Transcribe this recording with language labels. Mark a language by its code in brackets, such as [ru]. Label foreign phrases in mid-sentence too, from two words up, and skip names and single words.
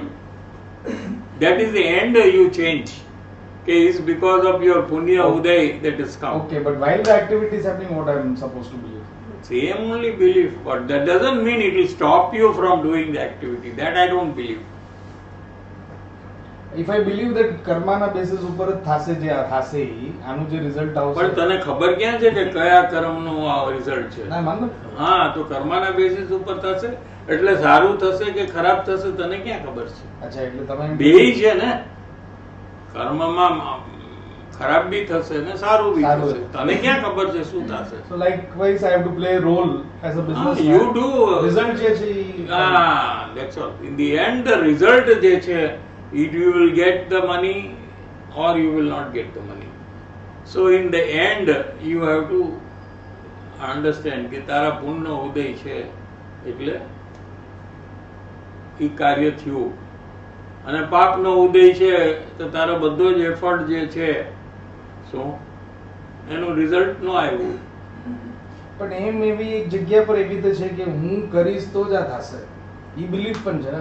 [en] That is the end. You change. Okay, it's because of your [gu] પુણ્ય ઉદય [en] that has come. Okay, but while the activity is happening, what I am supposed to believe? Same only belief, but that doesn't mean it will stop you from doing the activity. That I don't believe. If I believe that [gu] કર્મા ના બેસિસ ઉપર જ થાશે જે થાશે આનું જે રિઝલ્ટ આવશે પણ તને ખબર ક્યાં છે કે કયા કર્મનું આ રિઝલ્ટ છે? ના માનો હા, તો કર્મના બેસિસ ઉપર થશે એટલે સારું થશે કે ખરાબ થશે તને ક્યાં ખબર છે? અચ્છા એટલે તમે બેય છે ને, કર્મમાં ખરાબ બી થશે ને સારું બી સારું. થશે. તને ક્યાં ખબર છે શું થશે? [en] so likewise I have to play a role as a business you do. [gu] result જે છે [en] That's all. In the end, the result [gu] જે છે, [en] you will get the money or you will not get the money. So in the end, you have to understand [gu] કે તારા પુણ્યનો ઉદય છે એટલે એ કાર્ય થયું, અને પાપનો ઉદય છે તો તારો બધો જ એફર્ટ જે છે શું એનું રિઝલ્ટ ન આવ્યું. પણ એમ એવી એક જગ્યા પર એવી રીતે છે કે હું કરીશ તો જ આ થશે એ બિલીફ પણ છે ને.